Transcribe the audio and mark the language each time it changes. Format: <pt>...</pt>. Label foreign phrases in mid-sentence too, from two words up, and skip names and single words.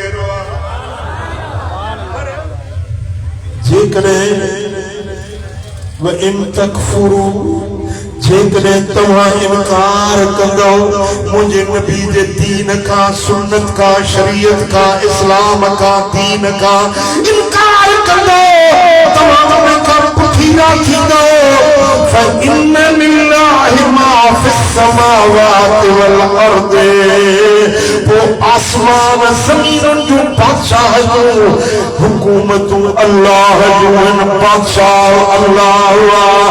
<sd>जेकॾहिं तव्हां इनकार कंदो मुंहिंजे नबी जे दीन खां सुन्नत खां शरीयत खां इस्लाम खां दीन खां इनकार कंदो तव्हां उन खां पुठीरा थींदो</sd> <ar>فإن لله ما في السماوات والأرض</ar> <sd>वो आसमान ज़मीन जो बादशाह जो हुकूमतूं अल्लाह जो बादशाह अल्लाह।</sd>